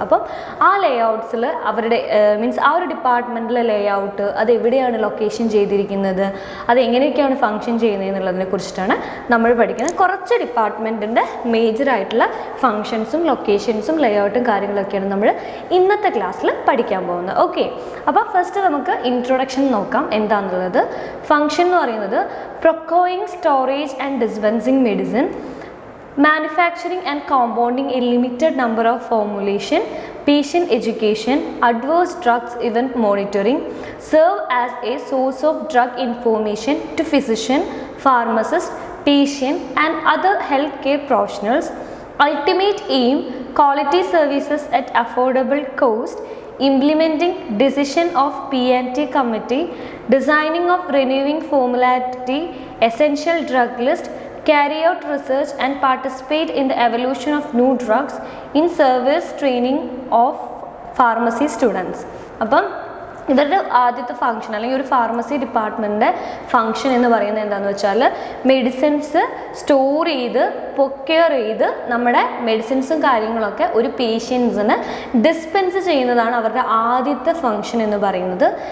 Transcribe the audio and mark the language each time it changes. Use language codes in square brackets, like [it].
[ml] അപ്പം ആ ലേഔട്ട്സിൽ അവരുടെ മീൻസ് ആ ഒരു ഡിപ്പാർട്ട്മെൻറ്റിലെ ലേഔട്ട് അത് എവിടെയാണ് ലൊക്കേഷൻ ചെയ്തിരിക്കുന്നത്, അത് എങ്ങനെയൊക്കെയാണ് ഫങ്ഷൻ ചെയ്യുന്നത് എന്നുള്ളതിനെ കുറിച്ചിട്ടാണ് നമ്മൾ പഠിക്കുന്നത്. കുറച്ച് ഡിപ്പാർട്ട്മെൻറ്റിൻ്റെ മേജറായിട്ടുള്ള ഫങ്ഷൻസും ലൊക്കേഷൻസും ലേഔട്ടും കാര്യങ്ങളൊക്കെയാണ് നമ്മൾ ഇന്നത്തെ ക്ലാസ്സിൽ പഠിക്കാൻ പോകുന്നത്. ഓക്കെ, അപ്പോൾ ഫസ്റ്റ് നമുക്ക് ഇൻട്രൊഡക്ഷൻ നോക്കാം എന്താണെന്നുള്ളത്. ഫങ്ഷൻ എന്ന് പറയുന്നത് [en] Procuring, storage and dispensing medicine, manufacturing and compounding a limited number of formulation, patient education, adverse drugs event monitoring, serve as a source of drug information to physician, pharmacist, patient and other healthcare professionals. Ultimate aim, quality services at affordable cost, implementing decision of P&T committee, designing of renewing formulary, essential drug list, carry out research and participate in the evolution of new drugs, in service training of pharmacy students. [ml] അപ്പം ഇവരുടെ ആദ്യത്തെ function അല്ലെങ്കിൽ ഒരു pharmacy ഡിപ്പാർട്ട്മെൻറ്റിൻ്റെ function എന്ന് പറയുന്നത് എന്താണെന്ന് വെച്ചാൽ medicines store ചെയ്ത് പ്രൊക്യൂർ ചെയ്ത് നമ്മുടെ മെഡിസിൻസും കാര്യങ്ങളൊക്കെ ഒരു പേഷ്യൻസിന് ഡിസ്പെൻസ് ചെയ്യുന്നതാണ് അവരുടെ ആദ്യത്തെ ഫംഗ്ഷൻ എന്ന് പറയുന്നത്.